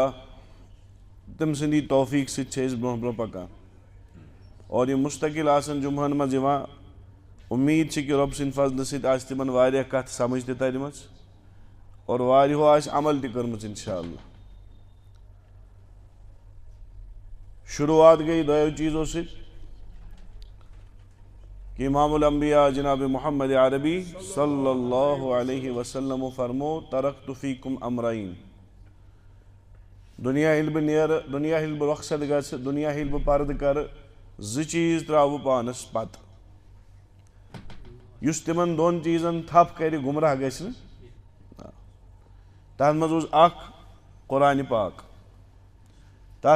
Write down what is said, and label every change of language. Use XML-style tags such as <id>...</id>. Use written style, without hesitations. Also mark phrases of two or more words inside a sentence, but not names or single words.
<ks>تٔمۍ سٕنٛدی توفیٖق سۭتۍ چھِ أسۍ برونٛہہ برونٛہہ پکان اور یِم مستقل آسان جمعہن منٛز یِوان امید چھِ کہِ رۄب سٕنٛدِ فضلہٕ سۭتۍ آسہِ تِمن واریاہ کتھ سمجھ تہِ ترِمٕژ اور واریاہو آسہِ عمل تہِ کٔرمٕژ انشاءاللہ شروعات گٔے دۄیو چیٖزو سۭتۍ کہ امام الانبیاء جناب محمد عربی</ks> <ar>صلی اللہ علیہ وسلمو</ar> <ks>فرمو</ks> <ar>ترکت فیکم امرین</ar> <ks>دنیا ییٚلہِ بہٕ نیرٕ دنیا ییٚلہِ بہٕ رۄخصت گژھٕ دنیا ییٚلہِ بہٕ پردٕ کرٕ زٕ چیٖز ترٛاوٕ بہٕ پانس پتہٕ یُس تِمن دۄن چیٖزن تھپھ کرِ گمراہ گژھِ نہٕ تتھ منٛز اوس اکھ قرآنِ پاک تتھ</ks>